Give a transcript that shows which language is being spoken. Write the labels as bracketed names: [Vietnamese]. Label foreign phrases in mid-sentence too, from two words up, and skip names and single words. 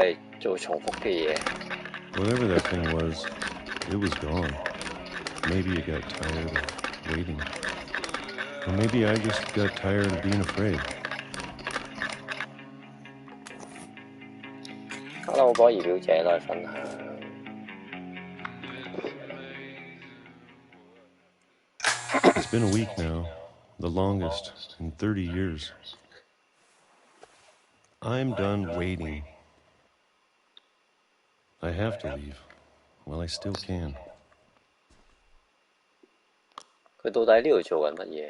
[English] that thing was, it was gone. Maybe it got tired of waiting. Or maybe I just got tired of being afraid. Hello， [Cantonese] 波兒表姐都係分享。 [English] It's been a week now, the longest in 30 years. I'm done waiting. I have to leave while I still can. [Cantonese] 佢到底喺呢度做緊乜嘢？